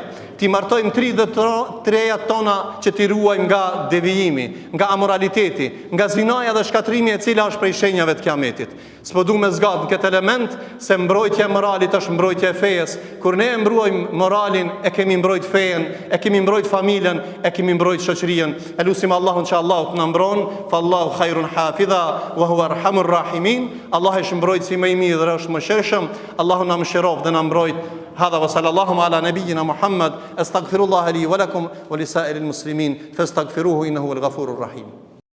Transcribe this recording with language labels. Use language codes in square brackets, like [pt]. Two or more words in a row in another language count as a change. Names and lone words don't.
[sq] Ti martojmë tri dhe treja tona që t'i ruajmë nga devijimi, nga amoraliteti, nga zinaja dhe shkatrimi, e cila është prej shenjave të kiametit. S'po du me zgat në këtë element, se mbrojtja e moralit është mbrojtja e fejes. Kur ne mbrojmë moralin, e kemi mbrojt fejen, e kemi mbrojt familjen, e kemi mbrojt shoqërien. E lutim Allahun që Allahu të na mbron, [ar] فالله خير حافظا وهو أرحم الراحمين. [sq] Allah është mbrojtësi më i mirë dhe është mëshirshëm. Allahu na mëshiroft dhe na mbrojt. [ar] هذا وصلى الله على نبينا محمد. استغفر الله لي ولكم ولسائر المسلمين فاستغفروه إنه هو الغفور الرحيم.